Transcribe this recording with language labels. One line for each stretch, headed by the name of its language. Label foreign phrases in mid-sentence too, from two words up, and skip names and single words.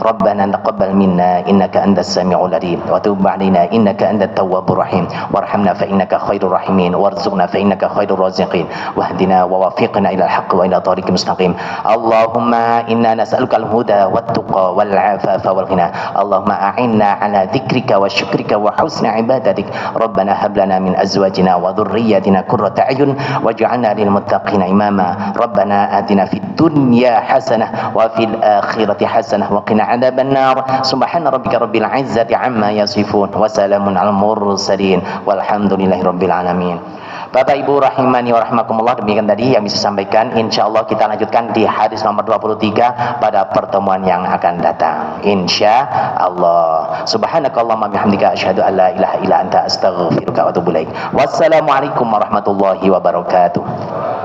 Arabic: ربنا تقبل منا إنك أنت السميع العليم وتب علينا إنك أنت التواب الرحيم وارحمنا فإنك خير الراحمين وارزقنا فإنك خير الرازقين واهدنا ووفقنا إلى الحق وإلى طريق المستقيم. اللهم إنا نسألك الهدى والتقى والعفاف والغنى. اللهم أعنا على ذكرك وشكرك وحسن عبادتك. ربنا هب لنا من أزواجنا وذرياتنا قرة أعين واجعلنا للمتقين إماما. ربنا آتنا في الدنيا حسنة وفي الآخرة حسنة وقنا عذاب النار. سبحان ربك رب العزة عما يصفون وسلام على المرسلين والحمد لله رب العالمين.
Indonesian: Bapak Ibu
Arabic: رحمني ورحمكم الله,
Indonesian: demikian tadi yang bisa sampaikan. Insyaallah kita lanjutkan di hadis nomor 23 pada pertemuan yang akan datang, insyaallah.
Arabic: سبحانك اللهم وبحمدك أشهد أن لا إله إلا أنت أستغفرك وأتوب إليك. والسلام عليكم ورحمة الله وبركاته.